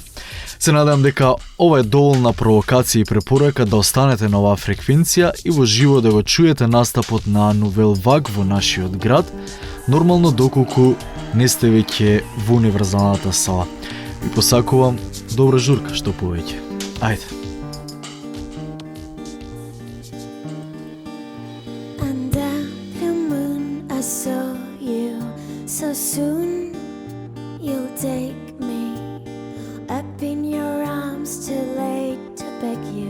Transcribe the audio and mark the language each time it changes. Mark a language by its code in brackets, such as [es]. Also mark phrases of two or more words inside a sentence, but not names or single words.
[mk] Се надам дека ова е доволна провокација и препорака да останете на оваа фреквенција и во живо да го чуете настапот на Nouvelle Vague во нашиот град, нормално доколку не сте веќе во Универзалната сала. Ви посакувам добра журка што повеќе. Ајде. [en] Under the moon I saw you so soon you'll take me up in your arms, too late to beg you.